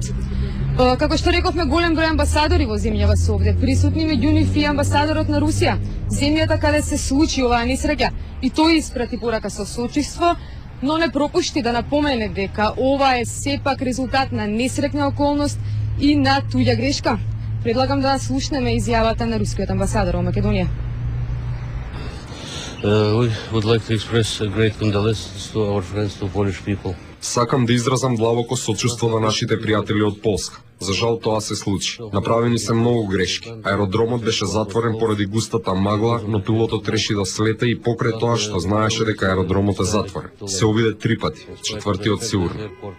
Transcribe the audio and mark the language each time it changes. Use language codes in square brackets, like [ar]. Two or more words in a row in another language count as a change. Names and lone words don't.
[mk] Како што рековме, голем број амбасадори во земјава се овде присутни, меѓу нив и амбасадорот на Русија, земјата каде се случи оваа несреќа, и тој испрати порака со сочувство, но не пропушти да напомене дека ова е сепак резултат на несреќна околност и на туѓа грешка. Предлагам да слушнеме изјавата на рускиот амбасадор во Македонија. [en] We would like to express great condolences to our friends, to Polish people. [mk] Сакам да изразам длабоко сочувство на нашите пријатели од Полска. За жал тоа се случи. Направени се многу грешки. Аеродромот беше затворен поради густата магла, но пилотот реши да слета и покрај тоа што знаеше дека аеродромот е затворен. Се обиде 3 пати, четвртиот сигурно.